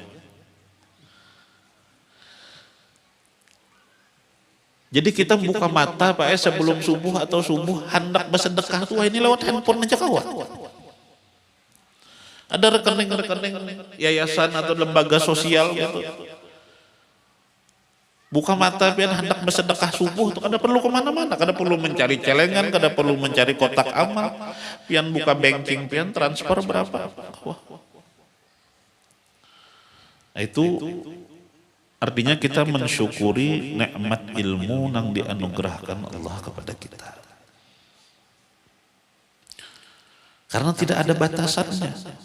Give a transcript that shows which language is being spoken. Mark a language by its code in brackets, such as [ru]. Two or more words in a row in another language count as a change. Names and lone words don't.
[id] Jadi kita buka mata Pak sebelum subuh atau subuh hendak bersedekah tuh ini lewat handphone aja kawan. Ada rekening yayasan atau lembaga sosial gitu. [bjn] Buka mata pian hendak bersedekah subuh tuh kada perlu kemana-mana, kada perlu mencari celengan, kada perlu mencari kotak amal, pian buka banking, pian transfer berapa. [id] Wah. Nah, itu artinya kita mensyukuri nikmat ilmu yang dianugerahkan Allah kepada kita. Karena tidak ada batasannya.